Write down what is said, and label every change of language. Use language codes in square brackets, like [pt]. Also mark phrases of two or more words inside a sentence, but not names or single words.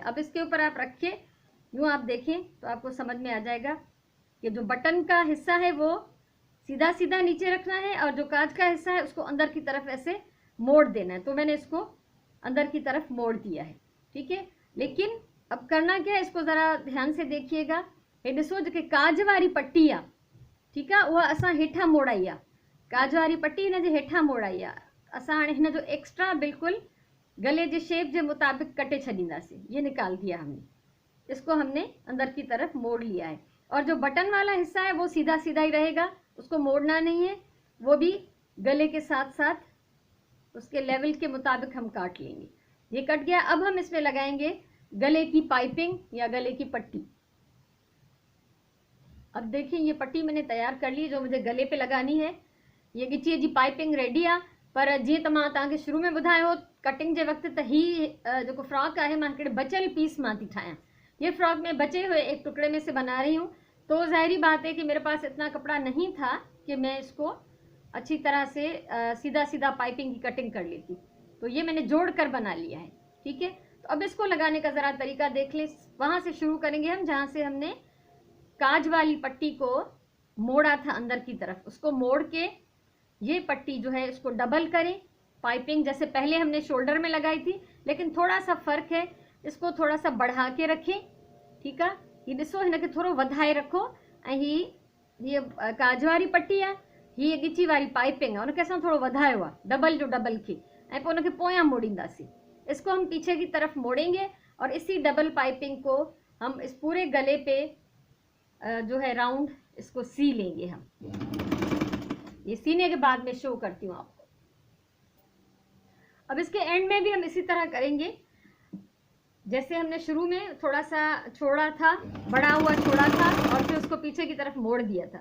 [hi] अब इसके ऊपर आप रखिए, यूँ आप देखें तो आपको समझ में आ जाएगा कि जो बटन का हिस्सा है वो सीधा सीधा नीचे रखना है और जो काज का हिस्सा है उसको अंदर की तरफ ऐसे मोड़ देना है। तो मैंने इसको अंदर की तरफ मोड़ दिया है। ठीक है, लेकिन अब करना क्या है, इसको ज़रा ध्यान से देखिएगा। [sd] हे ॾिसो जेके काज वारी पट्टी आहे, ठीक आहे, उहा असां हेठां मोड़ाई आहे। काज वारी पट्टी हिन जे हेठां मोड़ाई आहे। असां हाणे हिन जो एक्स्ट्रा बिल्कुल गले जे शेप [hi] के मुताबिक [sd] कटे छॾींदासीं। [hi] ये निकाल दिया हमने, इसको हमने अंदर की तरफ मोड़ लिया है। और जो बटन वाला हिस्सा है वो सीधा सीधा ही रहेगा, उसको मोड़ना नहीं है, वो भी गले के साथ साथ उसके लेवल के मुताबिक हम काट लेंगे। ये कट गया। अब हम इसमें लगाएंगे गले की पाइपिंग या गले की पट्टी। अब देखिए ये पट्टी मैंने तैयार कर ली जो मुझे गले पे लगानी है। [sd] ये गिचीअ जी पाइपिंग रेडी आहे, पर जीअं त मां तव्हांखे शुरू में ॿुधायो कटिंग [hi] के वक्त [sd] त ही जो फ्रॉक है मां हिकिड़े बचियल पीस मां थी ठाहियां। [hi] ये फ्रॉक मैं बचे हुए एक टुकड़े में से बना रही हूँ, तो ज़ाहिरी बात है कि मेरे पास इतना कपड़ा नहीं था कि मैं इसको अच्छी तरह से सीधा सीधा पाइपिंग की कटिंग कर लेती, तो ये मैंने जोड़ कर बना लिया है। ठीक है, तो अब इसको लगाने का ज़रा तरीका देख लें। वहाँ से शुरू करेंगे हम जहाँ से हमने काज वाली पट्टी को मोड़ा था अंदर की तरफ, उसको मोड़ के ये पट्टी जो है इसको डबल करें। पाइपिंग जैसे पहले हमने शोल्डर में लगाई थी, लेकिन थोड़ा सा फ़र्क है, इसको थोड़ा सा बढ़ा के रखें। ठीक है, [sd] ये ॾिसो हिनखे थोड़ो वधाए रखो, ऐं ये काज वारी पट्टी आहे, ये गिची वारी पाइपिंग है, उनखे असां थोड़ो वधायो आहे डबल जो डबल खे, ऐं पोइ उनखे पोयां मोड़ींदासीं। [hi] इसको हम पीछे की तरफ मोड़ेंगे और इसी डबल पाइपिंग को हम इस पूरे गले पे जो है राउंड इसको सी लेंगे हम। ये सीने के बाद में शो करती हूँ आपको। अब इसके एंड में भी हम इसी तरह करेंगे जैसे हमने शुरू में थोड़ा सा छोड़ा था, बड़ा हुआ छोड़ा था और फिर उसको पीछे की तरफ मोड़ दिया था।